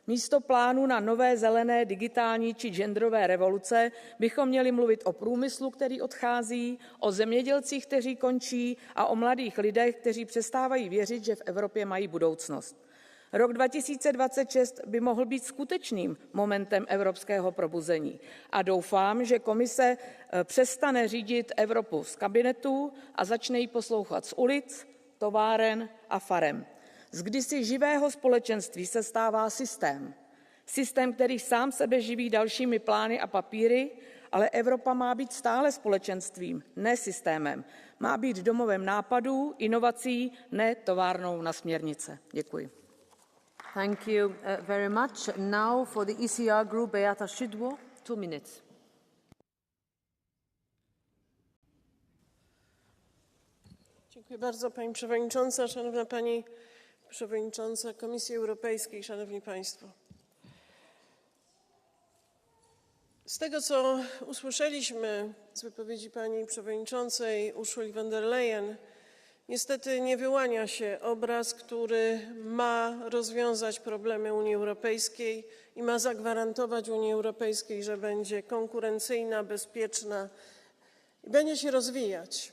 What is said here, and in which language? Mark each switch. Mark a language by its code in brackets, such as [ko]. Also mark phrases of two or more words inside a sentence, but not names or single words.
[cs] Místo plánu na nové zelené, digitální či genderové revoluce bychom měli mluvit o průmyslu, který odchází, o zemědělcích, kteří končí a o mladých lidech, kteří přestávají věřit, že v Evropě mají budoucnost. Rok 2026 by mohl být skutečným momentem evropského probuzení a doufám, že komise přestane řídit Evropu z kabinetu a začne ji poslouchat z ulic, továren a farem. Z kdysi živého společenství se stává systém. Systém, který sám sebe živí dalšími plány a papíry, ale Evropa má být stále společenstvím, ne systémem. Má být domovem nápadů, inovací, ne továrnou na směrnice. Děkuji. [en] Thank you very much. Now for the ECR group, Beata Szydło, 2 minutes. [pl] Dziękuję bardzo, Pani Przewodnicząca, Szanowna Pani Przewodnicząca Komisji Europejskiej, Szanowni Państwo. Z tego, co usłyszeliśmy z wypowiedzi Pani Przewodniczącej Ursuli von der Leyen, niestety nie wyłania się obraz, który ma rozwiązać problemy Unii Europejskiej i ma zagwarantować Unii Europejskiej, że będzie konkurencyjna, bezpieczna i będzie się rozwijać.